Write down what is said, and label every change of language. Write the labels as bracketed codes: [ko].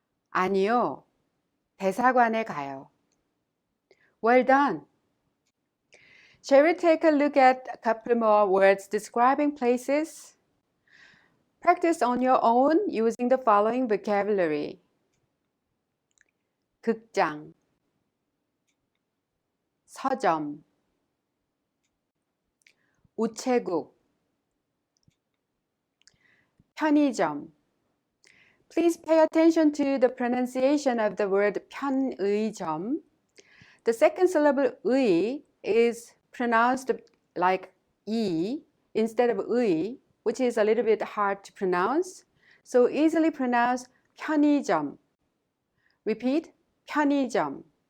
[ko] 아니요, 대사관에 가요. [en] Well done. Shall we take a look at a couple more words describing places? Practice on your own using the following vocabulary. [ko] 극장, 서점, 우체국, 편의점. [en] Please pay attention to the pronunciation of the word 편의점. The second syllable 의 is pronounced like E instead of 의, which is a little bit hard to pronounce. So easily pronounce 편의점. Repeat, 편의점.